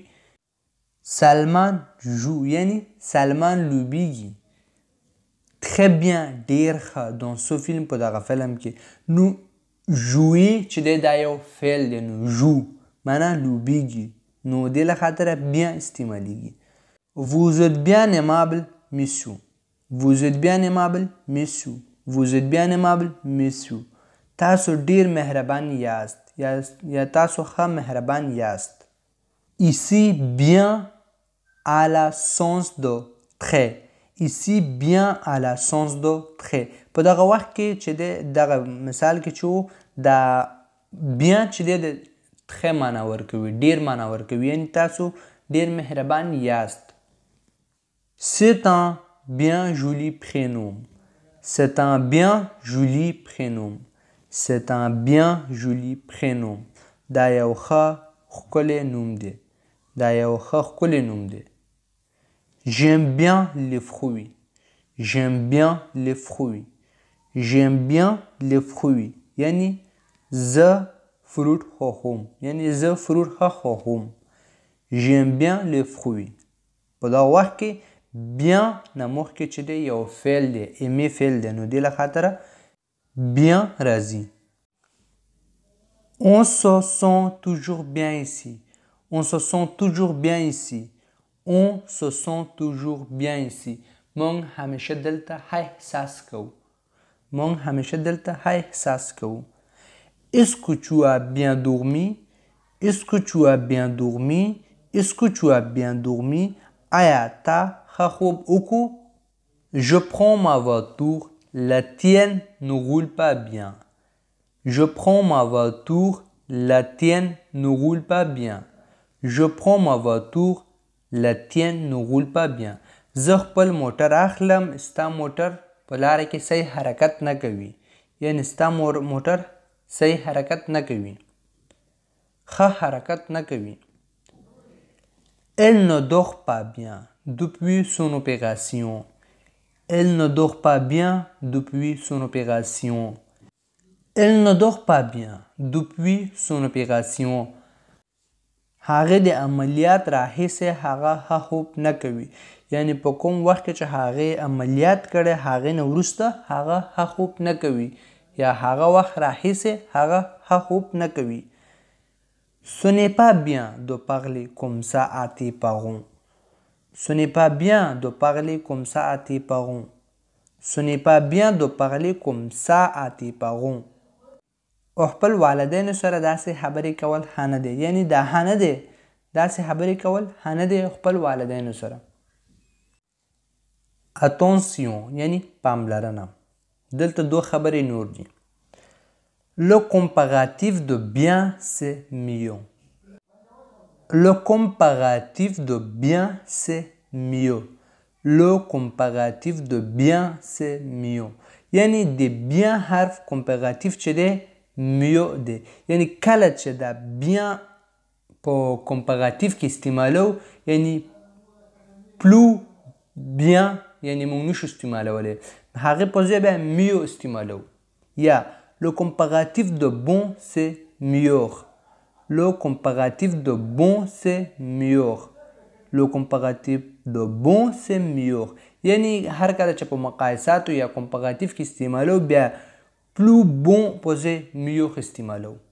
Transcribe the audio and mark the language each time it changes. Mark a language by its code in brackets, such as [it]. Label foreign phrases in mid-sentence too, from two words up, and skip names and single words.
[ps] Salman joue یعنی سلمان لوبیږي. [fr] très bien [ps] ډیر ښه [fr] dans ce film [ps] په دغه فلم کې. نو jouer چې دی دا یو فعل دی نو joue معنا لوبیږي نو دې له خاطره bien استعمالیږي. [fr] Vous êtes bien aimable monsieur. Vous êtes bien aimable monsieur. Vous êtes bien aimable monsieur. [ps] تاسو ډیر مهربان یاست یا تاسو ښه مهربان یاست. [fr] Ici bien à la sens de très. Ici bien à la sens de très. [ps] په دغه وخت کې چې دغه مثال کې چې دا bien چې د très معنا ورکوي ډیر معنا ورکوي یعنی تاسو ډیر مهربان یاست. [fr] C'est un bien joli prénom. C'est un bien joli prénom. C'est un bien joli prénom. [ps] دا یو ښه ښکلی نوم دی. دا یو ښه ښکلی نوم دی. [fr] J'aime bien les fruits. J'aime bien les fruits. J'aime bien les fruits. [ps] یعنی زه فروټ خوښوم. یعنی زه فروټ ښه خوښوم. [fr] j'aime bien les fruits. [ps] په دغه وخت کې bien نه مخکې چې دی یو فعل دی aimer فعل دی نو دې له خاطره bien راځي. [fr] On se sent toujours bien ici. On se sent toujours bien ici. On se sent toujours bien ici. [ps] مونږ همیشه دلته ښه احساس کوو. مونږ همیشه دلته ښه احساس کوو. [fr] Est-ce que tu as bien dormi? Est-ce que tu as bien dormi? Est-ce que tu as bien dormi? [ps] آیا تا ښه خوب وکړو؟ [fr] Je prends ma voiture. La tienne ne roule pas bien. Je prends ma voiture. La tienne ne roule pas bien. Je prends ma voiture. La tienne ne roule pas bien. [ps] زه خپل موټر اخلم ستا موټر په لاره کې صحیح حرکت نه کوي. یعنې ستا موټر صحیح حرکت نه کوي. ښه حرکت نه کوي. [fr] Elle ne dort pas bien depuis son opération. Elle ne dort pas bien depuis son opération. Elle ne dort pas bien depuis son opération. [ps] هغه د عملیات راهیسې هغه ښه خوب نه کوي. یعنې په کوم وخت کې چې هغې عملیات کړی هغې نه وروسته هغه ښه خوب نه کوي یا هغه وخت راهیسې هغه ښه خوب نه کوي. [fr] Ce n'est pas bien de parler comme ça à tes parents. Ce n'est pas bien de parler comme ça à tes parents. Ce n'est pas bien de parler comme ça à tes parents. [ps] او خپل والدینو سره داسې خبرې کول ښه نه دی. یعنې دا ښه نه دی. داسې خبرې کول ښه نه دی خپل والدینو سره. Attention یعنې پاملرنه. دلته دوه خبرې نور دي. [fr] Le comparatif de bien c'est mieux. Le comparatif de bien c'est mieux. Le comparatif de bien c'est mieux. [ps] یعنې د bien حرف comparatif چې دی mieux دی. یعنې کله چې دا bien په comparatif کې استعمالو یعنې [fr] plus bien [ps] یعنې موږ نشو استعمالولی. هغې په ځای بیا mieux استعمالو. [fr] یا le comparatif de bon c'est mieux. Le comparatif de bon c'est mieux. Le comparatif de bon c'est mieux. [ps] یعنی هر کله چې په مقایساتو یا comparatif کې استعمالو بیا [fr] plus bon [ps] په ځای mieux استعمالو.